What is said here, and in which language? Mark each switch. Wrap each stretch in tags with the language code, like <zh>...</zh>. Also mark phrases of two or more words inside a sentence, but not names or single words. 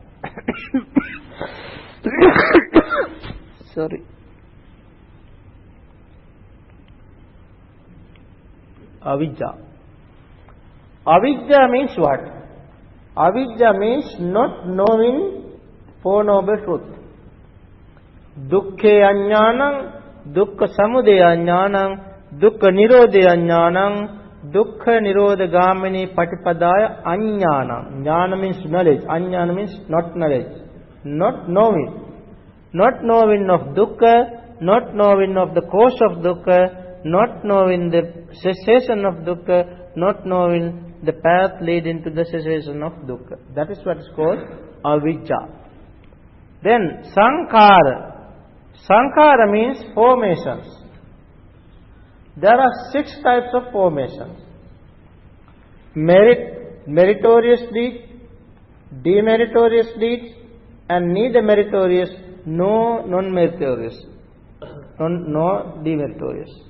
<en>Sorry. Avidya. Avidya means what? Avidya means not knowing Four Noble Truth.</en> <pi>Dukkhe ajnanam, dukkha samudaya ajnanam, dukkha nirodha ajnanam, dukkha nirodha gamini patipadaya ajnanam.</pi> <en>Jnana means knowledge, ajnana means not knowledge, not knowing. Not knowing of dukkha, not knowing of the cause of dukkha, not knowing the cessation of dukkha, not knowing the path leading to the cessation of dukkha. That is what is called avijja. Then sankhara. Sankhara means formations. There are 6 types of formations. Meritorious deeds, demeritorious deeds, and neither meritorious nor non-meritorious, nor demeritorious.</en>